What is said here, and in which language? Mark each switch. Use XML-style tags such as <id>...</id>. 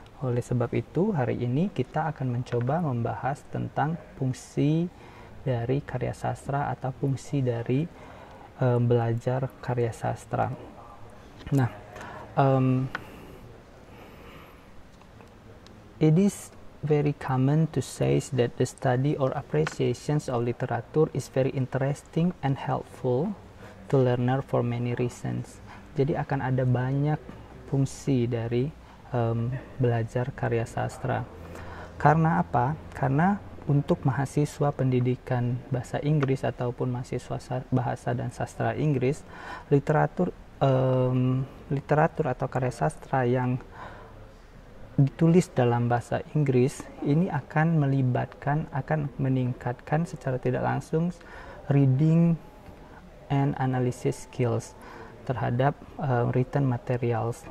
<id>Oleh sebab itu, hari ini kita akan mencoba membahas tentang fungsi dari karya sastra atau fungsi dari belajar karya sastra.</id> <en>Nah, it is very common to say that the study or appreciations of literature is very interesting and helpful to learner for many reasons.</en> <id>Jadi akan ada banyak fungsi dari belajar karya sastra. Karena apa? Karena untuk mahasiswa pendidikan bahasa Inggris ataupun mahasiswa bahasa dan sastra Inggris, literatur atau karya sastra yang ditulis dalam bahasa Inggris ini akan meningkatkan secara tidak langsung</id> <en>reading and analysis skills</en> <id>terhadap written materials.</id>